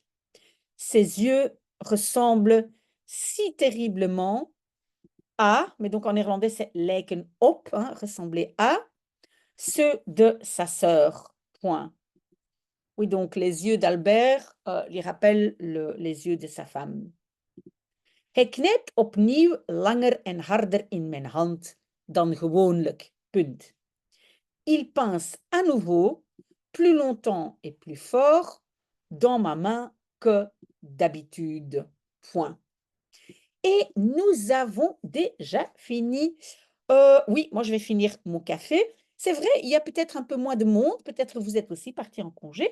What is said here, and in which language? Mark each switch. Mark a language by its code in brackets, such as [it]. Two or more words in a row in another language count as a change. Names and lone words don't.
[fr] Ses yeux ressemblent si terriblement à, mais donc en néerlandais c'est [nl] lijken op, [fr] hein, ressembler à, ceux de sa sœur, point. Oui, donc les yeux d'Albert lui rappellent les yeux de sa femme. [nl] Hij knijpt opnieuw langer en harder in mijn hand dan gewoonlijk. Punt. [fr] Il pince à nouveau plus longtemps et plus fort dans ma main que d'habitude. Point. Et nous avons déjà fini. Oui, moi je vais finir mon café. C'est vrai, il y a peut-être un peu moins de monde, peut-être vous êtes aussi parti en congé.